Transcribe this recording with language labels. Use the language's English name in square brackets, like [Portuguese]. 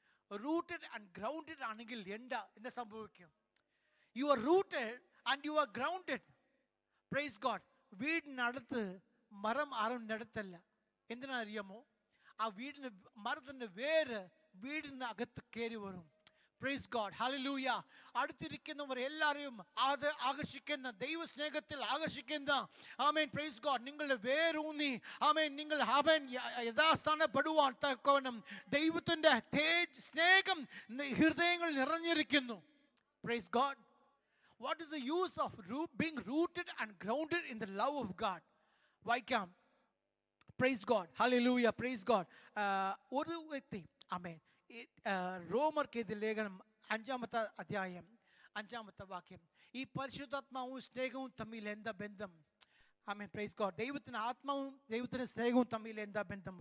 [English] Rooted and grounded [Malayalam] ആണെങ്കിൽ എന്താ സംഭവിക്കും? [English] You are rooted and you are grounded. Praise God. [Malayalam] വീടിനടുത്ത് മരം ആരും നടത്തല്ല. എന്തിനാ അറിയാമോ? ആ മരത്തിന്റെ വേര് വീടിന് അകത്ത് കയറി വരും. [English] Praise God. Hallelujah. [Malayalam] അടുത്തിരിക്കുന്നവർ എല്ലാവരെയും ആകർഷിക്കുന്ന, ദൈവസ്നേഹത്തിൽ ആകർഷിക്കുന്ന, ആമേൻ, [English] praise God, [Malayalam] നിങ്ങളുടെ വേരൂന്നി ആമേൻ നിങ്ങൾ ആമേൻ യഥാസ്ഥാനപ്പെടുവാൻ തക്കവണ്ണം ദൈവത്തിൻ്റെ സ്നേഹം ഹൃദയങ്ങളിൽ നിറഞ്ഞിരിക്കുന്നു. [English] Praise God. What is the use of being rooted and grounded in the love of God? [Malayalam] വായിക്കാം. [English] Praise God. Hallelujah. Praise God. [Malayalam] ഒരു വ്യക്തി ആമേൻ റോമർക്ക് എഴുതിയ ലേഖനം 5-ാമത്തെ അധ്യായം 5-ാമത്തെ വാക്യം. ഈ പരിശുദ്ധാത്മാവും സ്നേഹവും തമ്മിൽ എന്താ ബന്ധം? ആമേൻ, [English] Praise God. [Malayalam] ദൈവത്തിന്റെ ആത്മാവും ദൈവത്തിന്റെ സ്നേഹവും തമ്മിൽ എന്താ ബന്ധം?